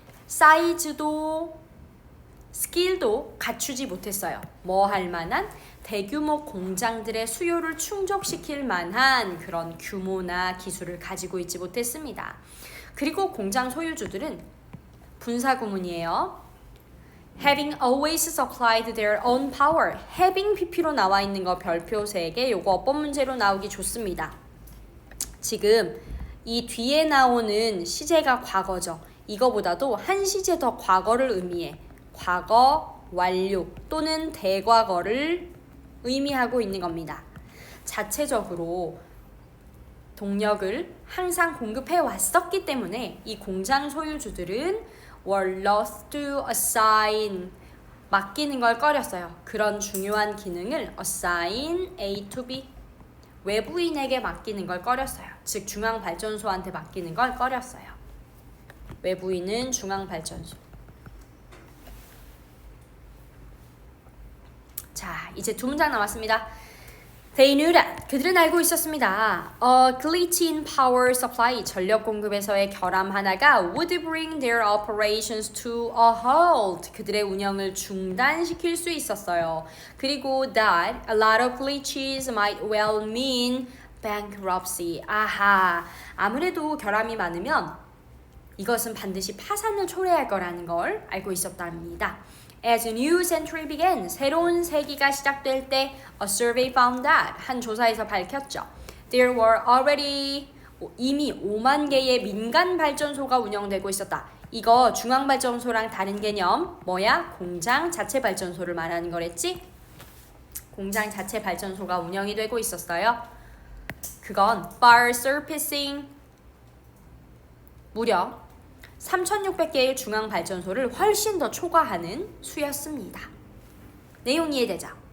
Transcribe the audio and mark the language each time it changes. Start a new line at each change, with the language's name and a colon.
Korean: 사이즈도 스킬도 갖추지 못했어요. 뭐 할 만한? 대규모 공장들의 수요를 충족시킬 만한 그런 규모나 기술을 가지고 있지 못했습니다. 그리고 공장 소유주들은 분사구문이에요.
English: Having always supplied their own power.
Korean: having pp로 나와 있는 거 별표 3개. 요거 어법 문제로 나오기 좋습니다. 지금 이 뒤에 나오는 시제가 과거죠. 이거보다도 한 시제 더 과거를 의미해. 과거 완료 또는 대과거를 의미하고 있는 겁니다. 자체적으로 동력을 항상 공급해 왔었기 때문에 이 공장 소유주들은
English: were loath to assign
Korean: 맡기는 걸 꺼렸어요. 그런 중요한 기능을
English: assign A to B
Korean: 외부인에게 맡기는 걸 꺼렸어요. 즉 중앙발전소한테 맡기는 걸 꺼렸어요. 외부인은 중앙발전소. 자, 이제 두 문장 남았습니다.
English: They knew that.
Korean: 그들은 알고 있었습니다.
English: A glitch in power supply,
Korean: 전력 공급에서의 결함 하나가
English: would bring their operations to a halt.
Korean: 그들의 운영을 중단시킬 수 있었어요.
English: 그리고 that a lot of glitches might well mean bankruptcy.
Korean: 아하, 아무래도 결함이 많으면 이것은 반드시 파산을 초래할 거라는 걸 알고 있었답니다.
English: As a new century began,
Korean: 새로운 세기가 시작될 때
English: a survey found that,
Korean: 한 조사에서 밝혔죠.
English: There were already,
Korean: 이미 5만 개의 민간 발전소가 운영되고 있었다. 이거 중앙발전소랑 다른 개념, 뭐야? 공장 자체 발전소를 말하는 거랬지? 공장 자체 발전소가 운영이 되고 있었어요. 그건
English: far surpassing,
Korean: 무려 3,600개의 중앙발전소를 훨씬 더 초과하는 수였습니다. 내용 이해되죠?